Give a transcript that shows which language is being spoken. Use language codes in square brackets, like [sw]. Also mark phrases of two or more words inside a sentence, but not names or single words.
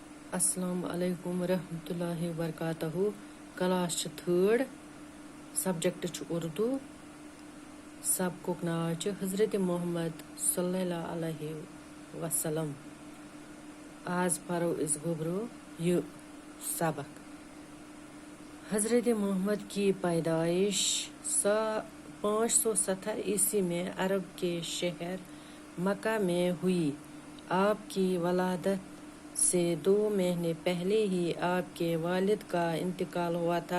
[ar] السلام علیکم ورحمۃ اللہ وبرکاتہ. [ks] کلاس چھِ تھٲڈ، سبجیکٹ چھُ اردو، سبقُک ناو چھُ حضرت محمد [ar] صلی اللہ علیہ وسلم. [ks] آز پرو أسۍ گوٚبرو یہ سبق. [ur] حضرت محمد کی پیدائش 570 عیسوی میں عرب کے شہر مکہ میں ہوئی. آپ کی ولادت سے 2 مہینے پہلے ہی آپ کے والد کا انتقال ہوا تھا.